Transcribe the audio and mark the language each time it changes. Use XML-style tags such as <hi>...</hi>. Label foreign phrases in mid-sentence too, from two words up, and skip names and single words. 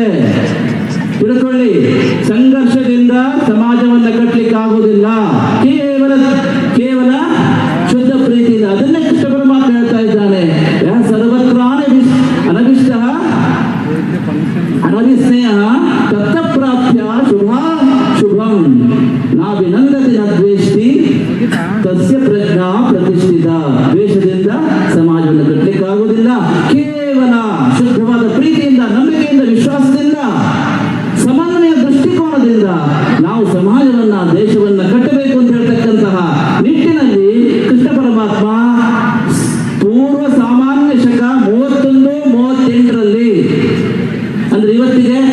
<kn>ತಿಳ್ಕೊಳ್ಳಿ, ಸಂಘರ್ಷದಿಂದ ಸಮಾಜವನ್ನು ಕಟ್ಟಲಿಕ್ಕೆ ಆಗುವುದಿಲ್ಲ, ಕೇವಲ ಕೇವಲ ಶುದ್ಧ ಪ್ರೀತಿಯಿಂದ. ಅದನ್ನೇ ಕೃಷ್ಣ ಪರಮಾತ್ಮ ಹೇಳ್ತಾ ಇದ್ದಾನೆ,</kn> <sa>ಸರ್ವತ್ರ ಅನಭಿಷ್ಟ ಅನವಿಸ್ನೇಹ ತತ್ತ ಪ್ರಾಪ್ಯ ಶುಭಂ ನಾಭಿನಂದತಿ ನ ದ್ವೇಷ್ಟಿ ತಸ್ಯ ಪ್ರಜ್ಞಾ ಪ್ರತಿಷ್ಠಿತ.</sa> <kn>ದ್ವೇಷದಿಂದ ಸಮಾಜವನ್ನು ಕಟ್ಟಲಿಕ್ಕೆ ಆಗುವುದಿಲ್ಲ. ಕೇವಲ ಶುದ್ಧವಾದ ಪ್ರೀತಿಯಿಂದ, ನಂಬಿಕೆಯಿಂದ, ವಿಶ್ವಾಸದಿಂದ, ಸಮನ್ವಯ ದೃಷ್ಟಿಕೋನದಿಂದ ನಾವು ಸಮಾಜವನ್ನ, ದೇಶವನ್ನ ಕಟ್ಟಬೇಕು ಅಂತ ಹೇಳ್ತಕ್ಕಂತಹ ನಿಟ್ಟಿನಲ್ಲಿ ಕೃಷ್ಣ ಪರಮಾತ್ಮ ಪೂರ್ವ ಸಾಮಾನ್ಯ ಶಕ 31-38ರಲ್ಲಿ, ಅಂದ್ರೆ ಇವತ್ತಿಗೆ</kn>